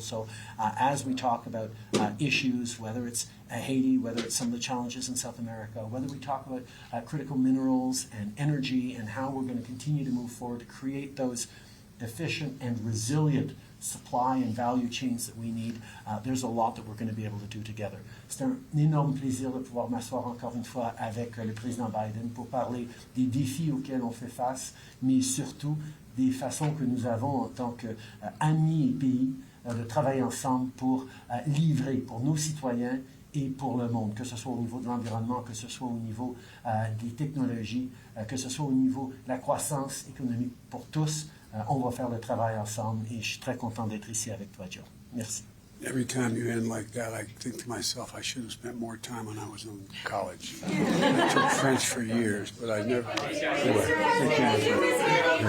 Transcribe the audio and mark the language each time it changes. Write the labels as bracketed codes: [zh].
[en] So as we talk about issues, whether it's Haiti, whether it's some of the challenges in South America, whether we talk about critical minerals and energy and how we're going to continue to move forward to create those efficient and resilient supply and value chains that we need, there's a lot that we're going to be able to do together. [fr] C'est un énorme plaisir de pouvoir m'asseoir encore une fois avec le président Biden pour parler des défis auxquels on fait face, mais surtout des façons que nous avons en tant qu'amis et pays de travailler ensemble pour livrer pour nos citoyens et pour le monde, que ce soit au niveau de l'environnement, que ce soit au niveau des technologies, que ce soit au niveau de la croissance économique pour tous. On va faire le travail ensemble, et je suis très content d'être ici avec toi, Joe. Merci. [en] Every time you end like that, I think to myself, I should have spent more time when I was in college. I took French for years, but I never. Anyway, thank you.